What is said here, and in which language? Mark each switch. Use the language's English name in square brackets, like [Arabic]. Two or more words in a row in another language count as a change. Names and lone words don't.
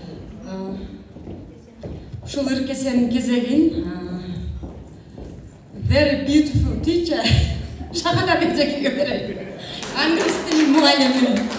[Kyrgyz] Ушул ыркесенин кезегин [English] very beautiful teacher [Kyrgyz] Шахада Бекзекиге берейин. Англис тилин мугалими.